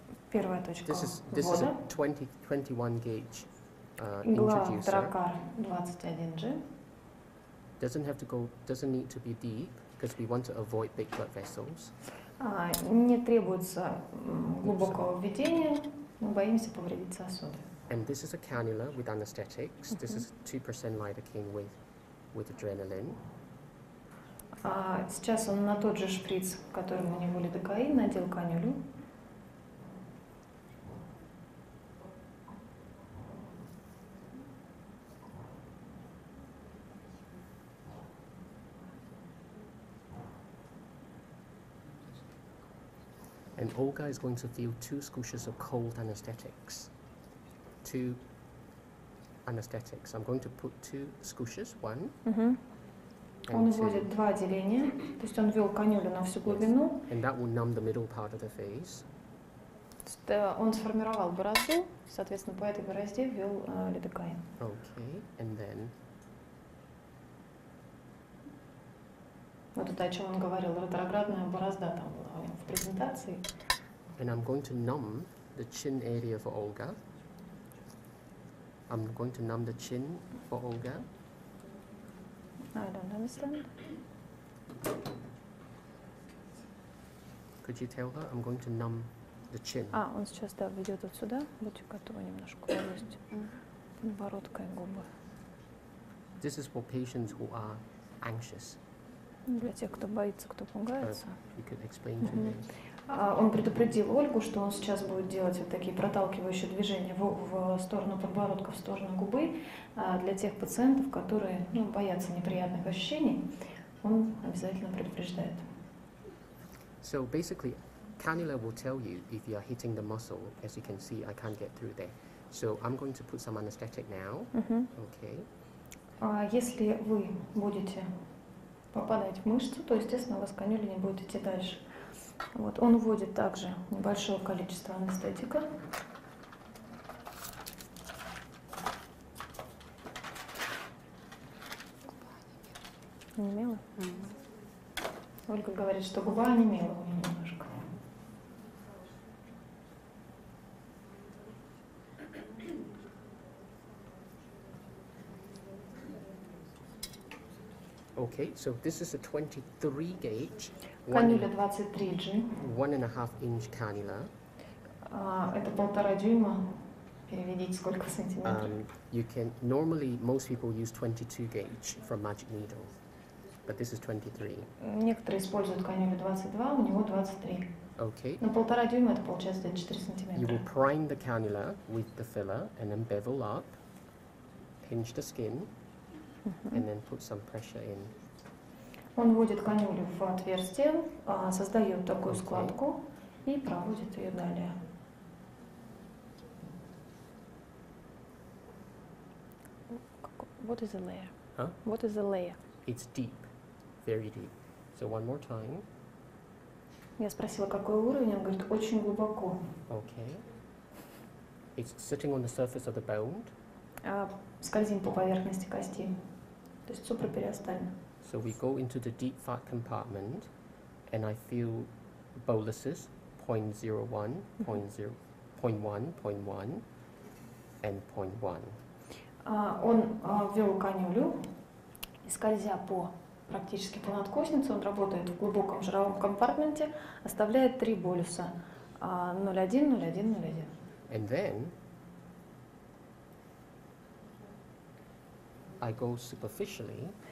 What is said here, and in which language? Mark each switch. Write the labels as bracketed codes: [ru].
[ru] Первая точка [en] this is a [ru] ввода. [en] 21 gauge [ru] Игла [en] introducer. [ru] Дракар 21G. [en] Doesn't need to be deep because we want to avoid big blood vessels. [ru] Не требуется глубокого введения, мы боимся повредить сосуды. [en] And this is a cannula with anesthetics. This is 2% lidocaine with adrenaline. [ru] Сейчас он на тот же шприц, которым у него лидокаин, надел канюлю. [en] And Olga is going to feel 2 scooshes of cold anesthetics. 2 anesthetics. I'm going to put 2 scooshes, 1 [ru] Он [en] and 2. [ru] вводит 2 отделения, то есть он ввел канюлю на всю глубину. [en] And that will numb the middle part of the face. [ru] Он сформировал борозду, соответственно, по этой борозде ввел лидокаин. [en] Okay, and then [ru] Вот это, о чем он говорил, ретроградная борозда там была в презентации. [en] and I'm going to numb the chin area for Olga. I'm going to numb the chin for Olga. I don't understand. Could you tell her I'm going to numb the chin? [ru] Он сейчас, да, ведет вот сюда. Будьте готовы немножко полость подбородка и губы. [en] This is for patients who are anxious. [ru] Для тех, кто боится, кто пугается. [en] You could explain to me. [ru] Он предупредил Ольгу, что он сейчас будет делать вот такие проталкивающие движения в сторону подбородка, в сторону губы. Для тех пациентов, которые боятся неприятных ощущений, он обязательно предупреждает. [en] So basically, cannula will tell you if you are hitting the muscle. As you can see, I can't get through there. So I'm going to put some anesthetic now. Okay. [ru] Если вы будете попадать в мышцу, то, естественно, у вас канюля не будет идти дальше. Вот. Он вводит также небольшое количество анестетика. Онемела? Ольга говорит, что губа онемела у нее немножко. [en] Okay, so this is a 23 gauge, [ru] Канюля 23G. [en] 1.5 inch cannula. [ru] Это 1,5 дюйма. Переведите, сколько в сантиметрах. [en] You can normally most people use 22 gauge from Magic Needle, but this is 23. [ru] Некоторые используют канюлю 22, у него 23. [en] Okay, [ru] На 1,5 дюйма это получается где-то 4 [en] you [ru] сантиметра. [en] will prime the cannula with the filler and then bevel up, pinch the skin, and then put some pressure in. [ru] Он вводит канюлю в отверстие, создает такую Окей. складку и проводит ее далее. [en] What is a layer? Huh? What is a layer? It's deep, very deep. So one more time. [ru] Я спросила, какой уровень, он говорит, очень глубоко. [en] Okay. It's sitting on the surface of the bone. [ru] Скользим по поверхности кости. То есть суpraпериостально. [en] So we go into the deep fat compartment, and I feel boluses 0.01, 0.0, 0.1, 0.1, and 0.1. [ru] Он ввел канюлю, и скользя практически по надкоснице, он работает в глубоком жировом компартменте, оставляет 3 болюса. 0,1, 0,1, 0,1. [en] And then I go superficially.